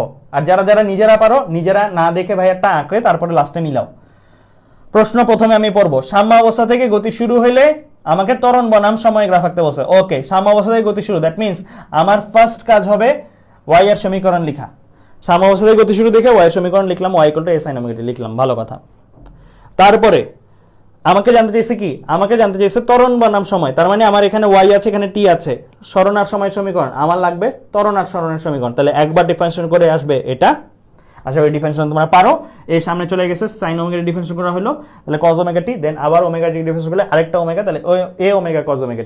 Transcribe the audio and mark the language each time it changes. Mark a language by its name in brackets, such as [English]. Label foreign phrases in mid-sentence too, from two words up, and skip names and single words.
[Bangla] আর যারা নিজেরা পারো, নিজেরা না দেখে ভাইয়ারটা আঁকে, তারপরে লাস্টে মিলাও। প্রশ্ন প্রথমে আমি পড়বো, সাম্যাবস্থা থেকে গতি শুরু হলে আমাকে ত্বরণ বনাম সময় গ্রাফ আঁকতে বলছে। ওকে, সাম্যাবস্থা থেকে গতি শুরু, [English] that means [Bangla] আমার ফার্স্ট কাজ হবে ওয়াই এর সমীকরণ লেখা। সাম্যাবস্থা থেকে গতি শুরু দেখে ওয়াই এর সমীকরণ লিখলাম, y = a sin ω t লিখলাম, ভালো কথা। তারপরে আমাকে জানতে চাইছে কি? আমাকে জানতে চাইছে ত্বরণ বনাম সময়। তার মানে আমার এখানে y আছে, এখানে t আছে, সরণ আর সময় সমীকরণ, আমার লাগবে ত্বরণ আর সরণের সমীকরণ। তাহলে একবার ডিফারেন্সিয়েশন করে আসবে এটা, আশা করি ডিফারেন্সিয়েশন তোমরা পারো। এই সামনে চলে গেছে sin ω t ডিফারেন্সিয়েশন করা হলো, তাহলে cos ω t, দেন আবার ω t ডিফারেন্সিয়েশন করলে আরেকটা ω, তাহলে a ω cos ω t।